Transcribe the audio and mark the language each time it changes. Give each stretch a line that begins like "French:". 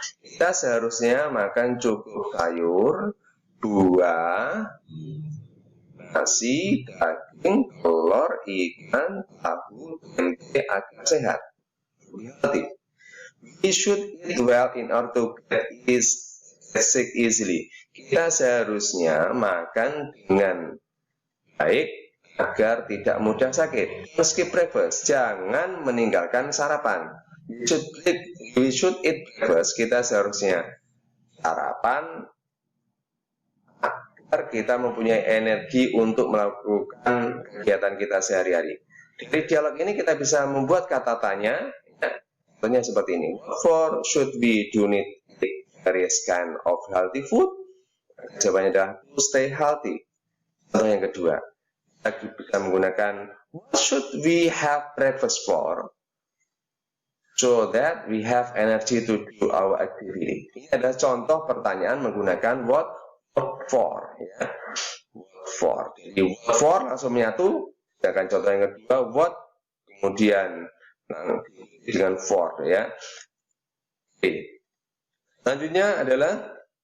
Indonesian: Kita seharusnya makan cukup sayur, buah, nasi, daging, telur, ikan, tahu, tempe agar sehat. Healthy.
English: We should eat well in order to get sick easily.
Indonesian: Kita seharusnya makan dengan baik agar tidak mudah sakit.
English: Skip breakfast,
Indonesian: jangan meninggalkan sarapan.
English: We should eat breakfast.
Indonesian: Kita seharusnya sarapan agar kita mempunyai energi untuk melakukan kegiatan kita sehari-hari. Dari dialog ini kita bisa membuat kata tanya. Contohnya seperti ini. What for should we do need various kind of healthy food? Jawabannya adalah
English: to stay healthy.
Indonesian: Contoh yang kedua, kita bisa menggunakan
English: what should we have breakfast for? So that we have energy to do our activity.
Indonesian: Ini adalah contoh pertanyaan menggunakan what for. Ya. What for. Jadi what for langsung menyatu. Sedangkan contoh yang kedua what kemudian dengan for ya. Oke. Selanjutnya adalah